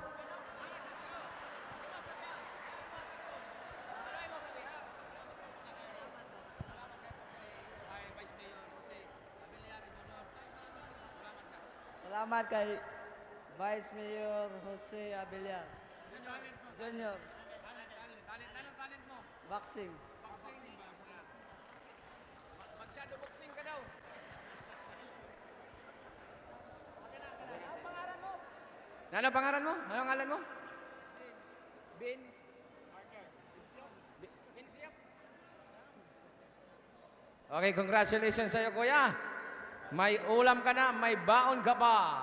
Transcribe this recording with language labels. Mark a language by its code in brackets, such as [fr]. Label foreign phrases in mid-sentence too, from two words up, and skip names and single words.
[tl] Salamat kay Vice Mayor Jose Abellar. Junior. Talent mo? Boxing. Magshadow boxing ka daw. Ano pangalan mo? Anong ngalan mo? Vince. Vince Yap. Okay, congratulations sa'yo, kuya. May ulam ka na, may baon ka pa.